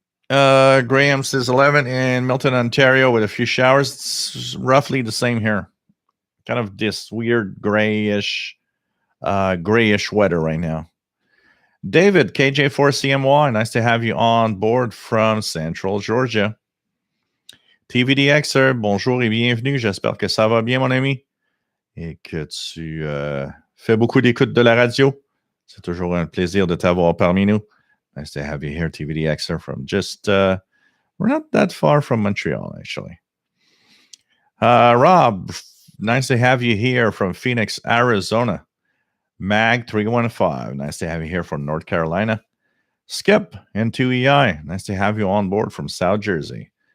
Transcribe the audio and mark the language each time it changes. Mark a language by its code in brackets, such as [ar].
[en] Graham says 11 in Milton, Ontario, with a few showers. It's roughly the same here. Kind of this weird grayish weather right now. David, KJ4CMY, nice to have you on board from Central Georgia. [fr] TVDXer, bonjour et bienvenue. J'espère que ça va bien, mon ami, et que tu fais beaucoup d'écoute de la radio. C'est toujours un plaisir de t'avoir parmi nous. [en] Nice to have you here, TVDXer, from just, we're not that far from Montreal, actually. Rob, nice to have you here from Phoenix, Arizona. Mag315, nice to have you here from North Carolina. Skip, N2EI, nice to have you on board from South Jersey.